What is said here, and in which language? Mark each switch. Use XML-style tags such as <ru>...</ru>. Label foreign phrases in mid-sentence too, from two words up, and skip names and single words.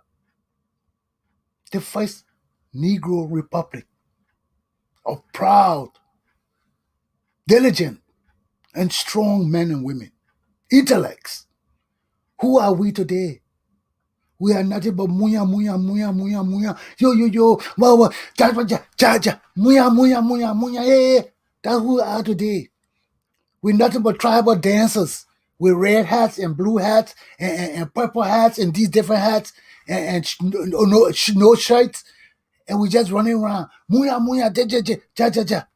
<en>The first Negro Republic of proud, diligent, and strong men and women, intellects. Who are we today? We are nothing but muya, muya, muya, muya, muya. Yo, yo, yo. Wow, ja, ja, ja, ja. Muya, muya, muya, muya. Yeah. That's who we are today. We're nothing but tribal dancers with red hats and blue hats and purple hats and these different hats no shirts. And we just running around. Muya, muya, ja, ja, ja, ja, ja, ja.</en>